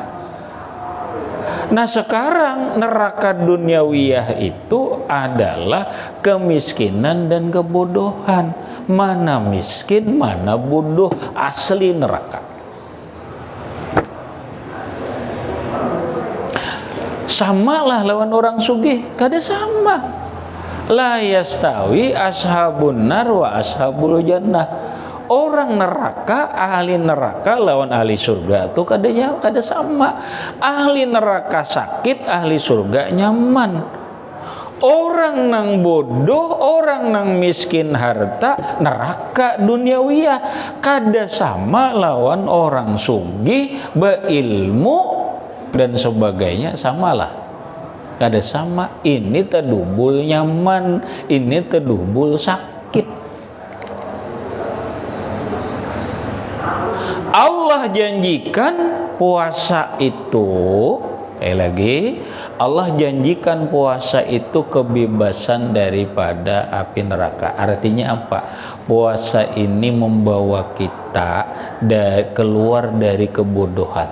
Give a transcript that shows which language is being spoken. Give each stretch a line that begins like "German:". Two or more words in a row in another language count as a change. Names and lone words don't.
Indonesian: Nah sekarang neraka duniawiyah itu adalah kemiskinan dan kebodohan. Mana miskin, mana bodoh, asli neraka.
Banjar: Sama lah lawan orang sugih, kada sama.
Arabic: لا يستوي أصحاب النار وأصحاب الجنة.
Banjar: Orang neraka, ahli neraka lawan ahli surga itu kada sama. Ahli neraka sakit, ahli surga nyaman. Orang nang bodoh, orang nang miskin harta, neraka duniawiyah. Kada sama lawan orang sugih, beilmu dan sebagainya, samalah. Kada sama. Ini tedubul nyaman, ini tedubul sakit.
Indonesian: Allah janjikan puasa itu, lagi Allah janjikan puasa itu kebebasan daripada api neraka. Artinya apa? Puasa ini membawa kita keluar dari kebodohan.